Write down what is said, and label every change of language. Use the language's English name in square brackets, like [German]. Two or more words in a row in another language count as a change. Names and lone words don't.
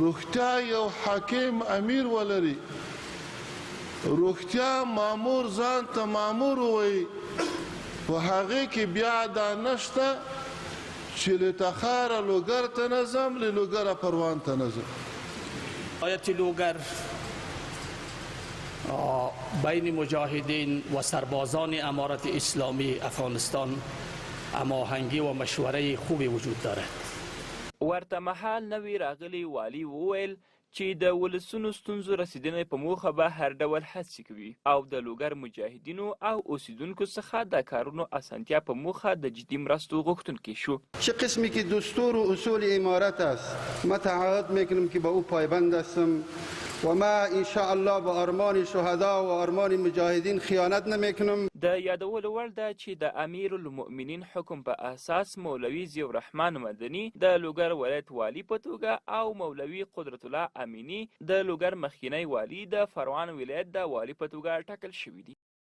[Pashto] روغتیا یو حاکم امیر ولري، روغتیا مامور ځان ته مامور وایي، په هغې کې بیا دا نشته چې له تخاره لوګر ته نه ځم، له لوګره پروان ته نه ځم. [Persian] ولایت لوګر بین مجاهدین و سربازان امارت اسلامی افغانستان هماهنگی و مشوره خوبی وجود دارد. [Pashto] ورته مهال نوی راغلی والي وویل چې د ولسونو ستونزو رسیدنې په موخه به هر ډول هڅې کوي او د لوګر مجاهدینو او اوسیدونکو څخه د کارونو اسانتیا په موخه د جدي مرستو غوښتونکی شو. [Persian] چه قسمی که دستور و اصول امارت است ما تعهد میکنم که به او پایبند هستم و ما ان شاء الله به آرمان شهدا و آرمان مجاهدین خیانت نمیکنم. [Pashto] د یادولو وړ ده چې د امیر المؤمنین حکم په اساس مولوي ضیاء الرحمن مدني د لوګر ولایت والي په توګه او مولوي قدرت الله امینی د لوګر مخکینی والي د پروان ولایت د والي په توګه ټاکل شوي دي.